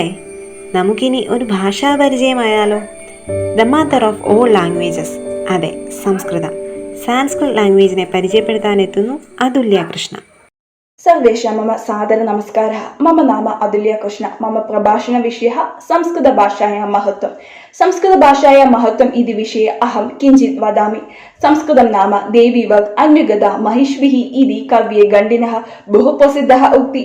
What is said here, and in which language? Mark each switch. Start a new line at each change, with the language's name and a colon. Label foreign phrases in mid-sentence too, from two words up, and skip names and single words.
Malayalam: നമുക്കിനി ഒരു ഭാഷാ പരിചയമായാലോ?
English: The mother of all languages,
Malayalam: അതെ, സംസ്കൃതം.
English: Sanskrit language
Malayalam: പരിചയപ്പെടുത്താനെത്തുന്നു അതുല്യ കൃഷ്ണ.
Sanskrit: सर्वेषां मम सादर नमस्कारः. मम नाम अतुल्य कृष्ण. मम प्रभाषणविषयः संस्कृतभाषायाः महत्त्वं. संस्कृतभाषायाः महत्त्वम् इति विषये अहं किञ्चित् वदामि. संस्कृतं नाम देवीवत् अन्यगता महिष्भिः इति कव्ये गण्डिनः बहु प्रसिद्धः उक्ति.